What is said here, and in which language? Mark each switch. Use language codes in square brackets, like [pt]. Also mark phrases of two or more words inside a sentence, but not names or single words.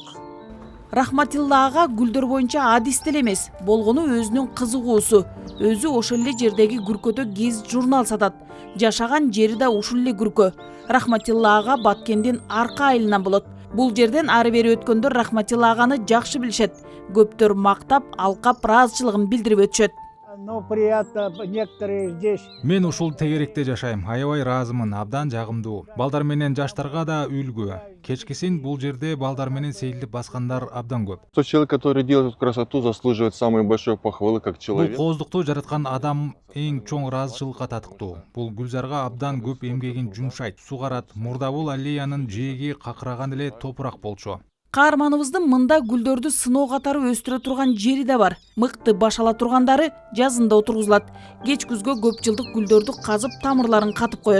[ky] Рахматиллага гүлдөр боюнча адис деле эмес, болгону өзүнүн кызыгуусу. Өзү ошол эле жердеги күркөдө гез журнал сатат. Жашаган жери да ушул эле күркө. Рахматиллагага Баткендин арка айылынан болот. Бул жерден ары бери өткөндөр Рахматиллаганы жакшы билишет. Көптөр мактап, алкап ыраазычылыгын билдирип өтүшөт. [ru] Ну, приятно, некоторые здесь. [ky] Мен ушул тегеректе жашайм, аябай ыраазымын, абдан жагымдуу. Балдар менен жаштарга да үлгү. Кечкисин бул жерде балдар менен сейилдип баскандар абдан көп. [ru] Тот человек, который делает эту красоту, заслуживает самой большой похвалы как [ky] Бул [ru] человек. [ky] кооздукту жараткан адам эң чоң ыраазычылыкка татыктуу. Бул гүлзарга абдан көп эмгегин жумшайт, сугарат. Мурда бул аллеянын жээги какыраган эле топурак болчу. Каарманыбыздын мында гүлдөрдү сыноо катары өстүрө турган жери да бар. Мыкты баш ала тургандары жазында отургузулат. Кеч күзгө көп жылдык гүлдөрдү казып тамырларын катып коет.